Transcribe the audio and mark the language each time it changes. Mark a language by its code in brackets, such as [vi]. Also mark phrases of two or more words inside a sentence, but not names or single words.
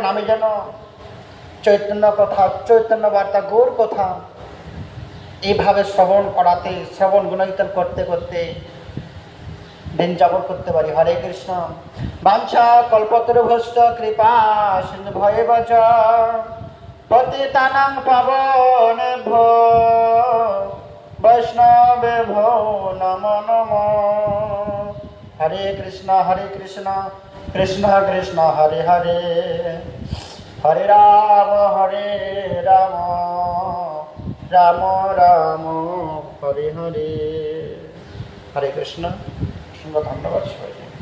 [bn] আমি যেন চৈতন্য কথা, চৈতন্য বার্তা, গৌর কথা এইভাবে শ্রবণ করাতে, শ্রবণ গুণকীর্তন করতে করতে দিন যাপন করতে পারি। [sa] হরে কৃষ্ণ। বাঞ্ছা কল্পতরুভ্যশ্চ কৃপা সিন্ধু ভয়েব চ পতিতানাং পাবনেভ্যো বৈষ্ণবেভ্যো নমো নমো। হরে কৃষ্ণ কৃষ্ণ কৃষ্ণ হরে হরে, হরে রাম রাম রাম হরে হরে। হরে কৃষ্ণ। [bn] ধন্যবাদ সবাই।